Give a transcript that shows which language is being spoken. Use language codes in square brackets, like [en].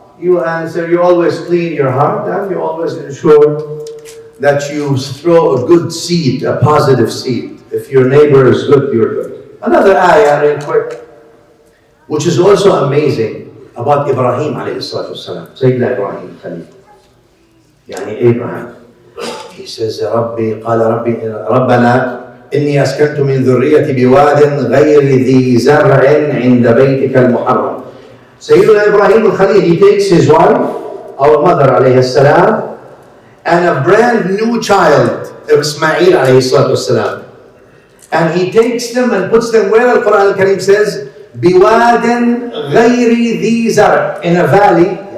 [en] You answer, you always clean your heart, and you always ensure that you throw a good seed, a positive seed. If your neighbor is good, you're good. Another ayah, real quick, which is also amazing, about Ibrahim alayhi salatu wasalam. Sayyidina Ibrahim Khalil. Abraham. [ar] He says, قال ربنا إني أسكنت من ذريتي بواد غير ذي زرع عند بيتك المحرم. [en] Sayyidina Ibrahim al-Khalil, he takes his wife, our mother alayhi salam, and a brand new child, Ismail alayhi salatu wasalam. And he takes them and puts them where Al-Quran Al-Kareem says, بواد غير ذي زرع, in a valley.